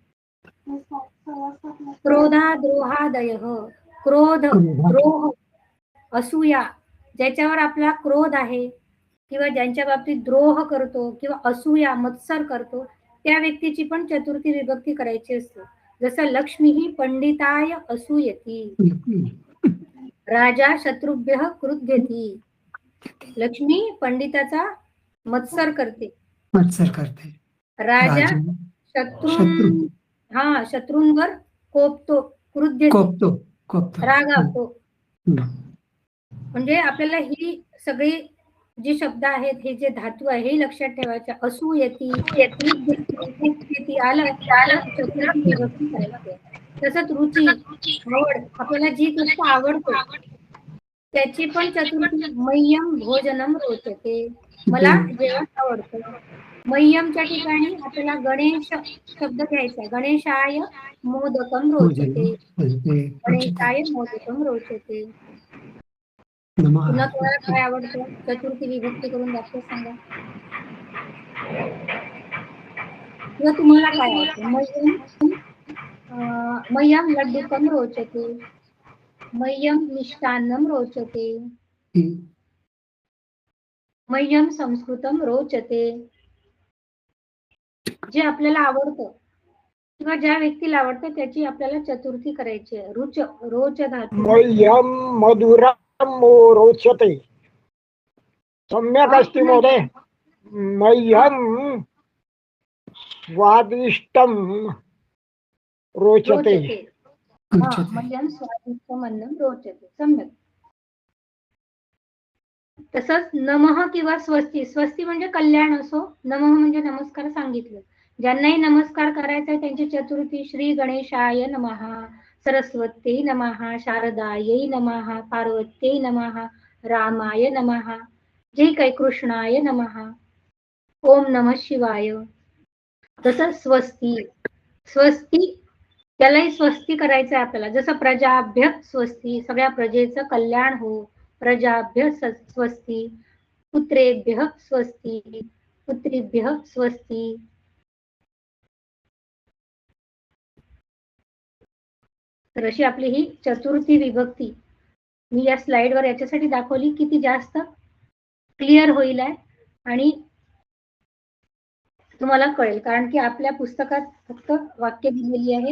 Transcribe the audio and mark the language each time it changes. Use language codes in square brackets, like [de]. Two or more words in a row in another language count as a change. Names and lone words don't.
[sa] क्रोधा द्रोहादय. [mr] क्रोध, द्रोह, असूया, ज्याच्यावर आपला क्रोध आहे किंवा ज्यांच्या बाबतीत द्रोह करतो किंवा असूया मत्सर करतो त्या व्यक्तीची पण चतुर्थी विभक्ती करायची असते. [sa] जसं लक्ष्मी ही पंडिताय असूयती, राजा शत्रुभ्यः क्रुध्यती. [mr] लक्ष्मी पंडिताचा मत्सर करते, राजा शत्रूंवर कोपतो, क्रुद्धतो, रागावतो. म्हणजे आपल्याला ही सगळी जी शब्द आहेत, हे जे धातू आहे हे लक्षात ठेवायचे. असूयती, आलं चतुर्थी विभक्ती करायची. तसंच रुची, आवड, आपल्याला जी गोष्ट आवडते त्याची पण चतुर्थी. [sa] मह्यम भोजनम रोचते, [mr] मला जेवण आवडतं. मह्यमच्या ठिकाणी आपल्याला गणेश शब्द घ्यायचा. [sa] गणेशाय मोदकम रोचते, गणेशाय मोदकम रोचते. [mr] तुला कोणाला काय आवडतं? चतुर्थी विभक्ती करून दाखव, सांगा. किंवा तुम्हाला काय आवडतं? [sa] मह्यम लड्डुकम रोचते, मह्यम मिष्टान्नम रोचते, मह्यम संस्कृतम रोचते. [mr] जे आपल्याला आवडतं किंवा ज्या व्यक्तीला आवडतं त्याची आपल्याला चतुर्थी करायची आहे. रोच धातू. [sa] मह्यम मधुरम रोचते. सम्यक अस्ति महोदय. मह्यम स्वादिष्टम रोचते. मह्यम स्वादिष्टम अन्नम रोचते. [mr] सम्यक. तसंच नमः किंवा स्वस्ती. स्वस्ती म्हणजे कल्याण असो, नमः म्हणजे नमस्कार सांगितलं. ज्यांनाही नमस्कार करायचा आहे त्यांची चतुर्थी. [sa] श्री गणेशाय नमः, सरस्वत्यै नमः, शारदायै नमः, पार्वत्यै नमः, रामाय नमः, [mr] जे काही [sa] कृष्णाय नमः, ओम नमः शिवाय. [mr] जसं स्वस्ती, स्वस्ती त्यालाही स्वस्ती करायचं आहे आपल्याला. जसं [sa] प्रजाभ्य स्वस्ती, [mr] सगळ्या प्रजेचं कल्याण हो. [sa] प्रजाभ्य स्वस्ती, पुत्रेभ्य स्वस्ती, पुत्रीभ्य स्वस्ती. [mr] तर अशी आपली ही चतुर्थी विभक्ती मी या स्लाइडवर याच्यासाठी दाखवली की ती जास्त क्लिअर होईल आहे आणि तुम्हाला कळेल, कारण की आपल्या पुस्तकात फक्त वाक्य दिलेली आहेत.